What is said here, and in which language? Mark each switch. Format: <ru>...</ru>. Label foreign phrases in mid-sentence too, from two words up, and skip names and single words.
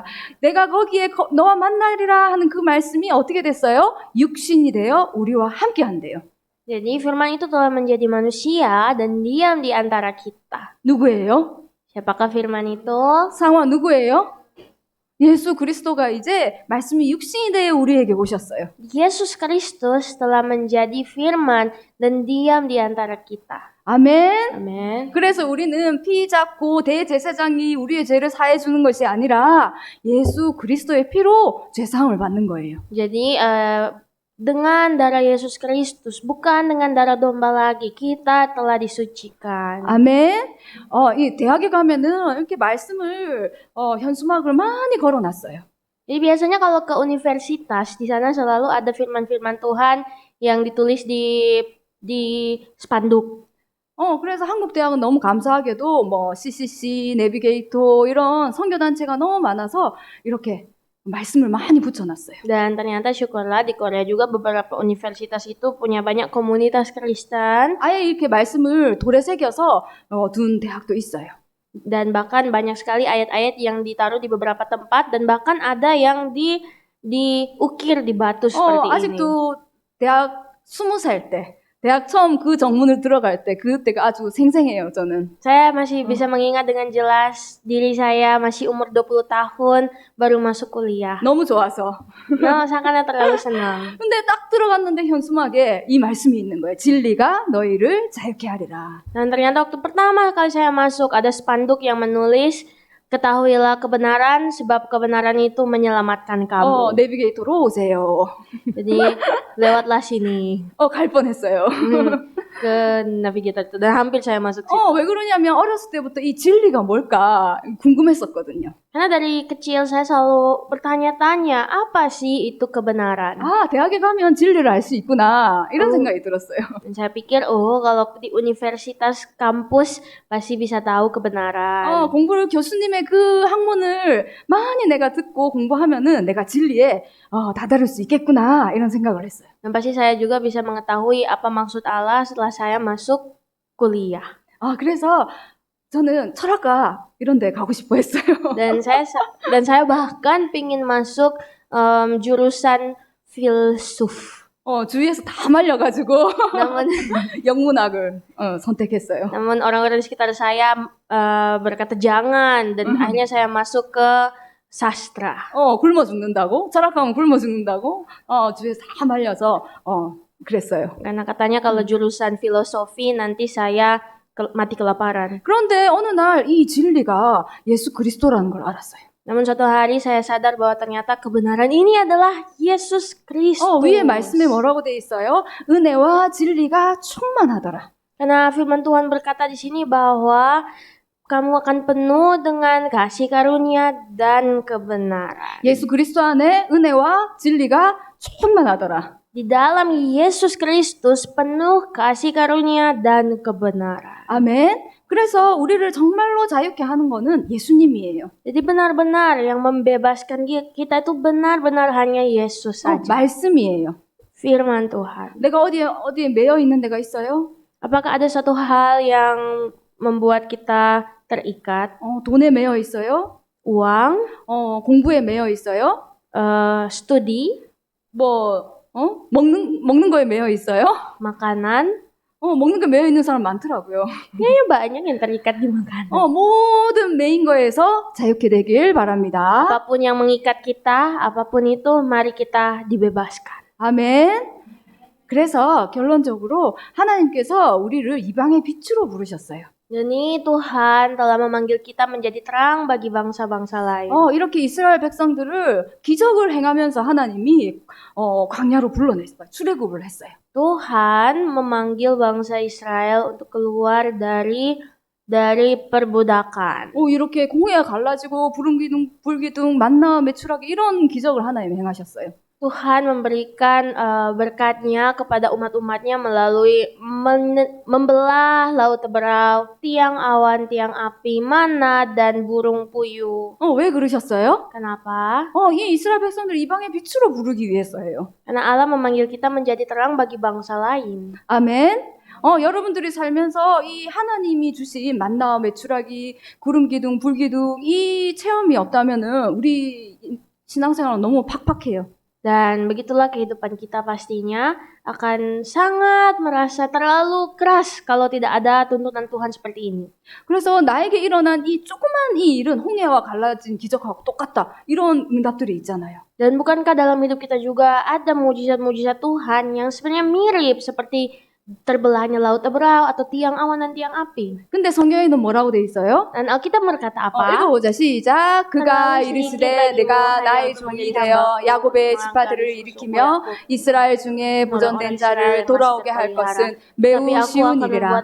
<ko>내가 거기에 너와 만나리라 하는 그 말씀이 어떻게 됐어요? 육신이 되어 우리와 함께 한대요.</ko> <id>Jadi firman itu telah menjadi manusia dan diam di antara kita.</id> <ko>누구예요?</ko> <id>Siapakah firman itu?</id> <ko>상화 누구예요? 예수 그리스도가 이제 말씀이 육신이 되어 우리에게 오셨어요.</ko> <id>Yesus Kristus telah menjadi firman dan diam di antara kita.</id> <ko>아멘.</ko> <id>Amin.</id> <ko>그래서 우리는 피 잡고 대제사장이 우리의 죄를 사해 주는 것이 아니라 예수 그리스도의 피로 죄사함을 받는 거예요.</ko> <id>Jadi dengan darah Yesus Kristus, bukan dengan darah domba lagi, kita telah disucikan.</id> <ko>아멘. 이 대학에 가면은 이렇게 말씀을 현수막을 많이 걸어놨어요.</ko> <id>Jadi biasanya kalau ke universitas, di sana selalu ada firman-firman Tuhan yang ditulis di spanduk.</id> <ko>그래서 한국 대학은 너무 감사하게도 뭐 CCC, 내비게이터 이런 선교단체가 너무 많아서 이렇게 말씀을 많이 붙여놨어요.</ko> <id>Dan ternyata syukurlah di Korea juga beberapa universitas itu punya banyak komunitas Kristen.</id> <ko>아예 이렇게 말씀을 돌에 새겨서 둔 대학도 있어요.</ko> <id>Dan bahkan banyak sekali ayat-ayat yang ditaruh di beberapa tempat dan bahkan ada yang diukir di batu seperti ini.</id> <ko>아직도 대학 20살 때 대학 처음 그 정문을 들어갈 때 그때가 아주 생생해요, 저는.</ko> <id>Saya masih bisa mengingat dengan jelas diri saya masih umur 20 tahun baru masuk kuliah.</id> <ko>너무 좋아서.</ko> <id>sangat terlalu senang.</id> <ko>근데 딱 들어갔는데 현수막에 이 말씀이 있는 거예요. 진리가 너희를 자유케 하리라.</ko> <id>Dan ternyata waktu pertama kali saya masuk ada spanduk yang menulis ketahuilah kebenaran sebab kebenaran itu menyelamatkan kamu.</id> <ko>내비게이터로 오세요.</ko> <id>Jadi lewatlah sini.</id> <ko>갈 뻔했어요.</ko> <id>Ke navigator itu dan hampir saya masuk situ.</id> <ko>왜 그러냐면 어렸을 때부터 이 진리가 뭘까 궁금했었거든요.</ko> <id>Karena dari kecil saya selalu bertanya-tanya apa sih itu kebenaran.</id> <ko>대학에 가면 진리를 알 수 있구나 이런 생각이 들었어요.</ko> <id>Dan saya pikir kalau di universitas kampus pasti bisa tahu kebenaran.</id> <ko>공부를 교수님의 그 학문을 많이 내가 듣고 공부하면은 내가 진리에 다다를 수 있겠구나 이런 생각을 했어요.</ko> <id>Dan pasti saya juga bisa mengetahui apa maksud Allah setelah saya masuk kuliah.</id> <ko>그래서 저는 철학과 이런 데 가고 싶어 했어요.</ko> <id>Dan saya bahkan pingin masuk jurusan filsuf.</id> <ko>주위에서 다 말려가지고</ko> <id>Namun</id> <ko>영문학을 선택했어요.</ko> <id>namun orang-orang di sekitar saya berkata jangan dan akhirnya saya masuk ke sastra.</id> <ko>굶어 죽는다고? 철학하면 굶어 죽는다고? 주위에서 다 말려서 그랬어요.</ko> <id>Karena katanya kalau jurusan filosofi nanti saya mati kelaparan.</id> <ko>그런데 어느 날 이 진리가 예수 그리스도라는 걸 알았어요.</ko> <id>Namun suatu hari saya sadar bahwa ternyata kebenaran ini adalah Yesus Kristus.</id> <ko>위에 말씀에 뭐라고 돼 있어요? 은혜와 진리가 충만하더라.</ko> <id>Karena firman Tuhan berkata di sini bahwa kamu akan penuh dengan kasih karunia dan kebenaran.</id> <ko>예수 그리스도 안에 은혜와 진리가 충만하더라.</ko> <id>Di dalam Yesus Kristus penuh kasih karunia dan kebenaran.</id> <ko>아멘. 그래서 우리를 정말로 자유케 하는 거는 예수님이에요.</ko> <id>Jadi benar-benar yang membebaskan kita itu benar-benar hanya Yesus saja.</id> <ko>말씀이에요.</ko> <id>Firman Tuhan.</id> <ko>내가 어디에 매여 있는 데가 있어요?</ko> <id>Apakah ada satu hal yang membuat kita terikat?</id> <ko>돈에 매여 있어요?</ko> <id>Uang,</id> <ko>공부에 매여 있어요?</ko> <id>studi,</id> <ko>먹는 거에 매여 있어요?</ko> <id>makanan.</id> <ko>먹는 게 매여 있는 사람 많더라고요.</ko> <id>Kayaknya banyak yang terikat di makanan.</id> <ko>모든 매인 거에서 자유케 되길 바랍니다.</ko> <id>Apapun yang mengikat kita, apapun itu, mari kita dibebaskan.</id> <ko>아멘. 그래서 결론적으로 하나님께서 우리를 이방의 빛으로 부르셨어요.</ko> <id>Jadi Tuhan telah memanggil kita menjadi terang bagi bangsa-bangsa lain.</id> <ko>이렇게 이스라엘 백성들을 기적을 행하면서 하나님이 광야로 불러냈어요. 출애굽을 했어요.</ko> <id>Tuhan memanggil bangsa Israel untuk keluar dari perbudakan.</id> <ko>이렇게 공회가 갈라지고 불기둥 만나 메추라기 이런 기적을 하나님 행하셨어요.</ko> <id>Tuhan memberikan berkat-Nya kepada umat-umatnya melalui membelah laut teberau, tiang awan, tiang api, mana dan burung puyuh.</id> <ko>왜 그러셨어요?</ko> <id>Kenapa?</id> <ko>이 이스라엘 백성들 이방의 빛으로 부르기 위해서예요.</ko> <id>Karena Allah memanggil kita menjadi terang bagi bangsa lain.</id> <ko>아멘. 여러분들이 살면서 이 하나님이 주신 만나와 메추라기, 구름 기둥, 불 기둥 이 체험이 없다면은 우리 신앙생활은 너무 팍팍해요.</ko> <id>Dan begitulah kehidupan kita pastinya akan sangat merasa terlalu keras kalau tidak ada tuntunan Tuhan seperti ini.</id> <ko>그래서 나에게 일어난 이 조그만 이 일은 홍해와 갈라진 기적하고 똑같다. 이런 응답들이 있잖아요.</ko> <id>Dan bukankah dalam hidup kita juga ada mujizat-mujizat Tuhan yang sebenarnya mirip seperti terbelahnya laut teberau atau tiang awan dan tiang api.</id> <ko>근데 성경에는 뭐라고 돼 있어요?</ko> <id>Dan Alkitab berkata apa?</id> <ko>읽어보자. 시작. 그가 이르시되 내가 나의 종이 되어 야곱의 지파들을 일으키며 이스라엘 중에 보존된 자를 돌아오게 할 것은 매우 쉬운 일이라.</ko>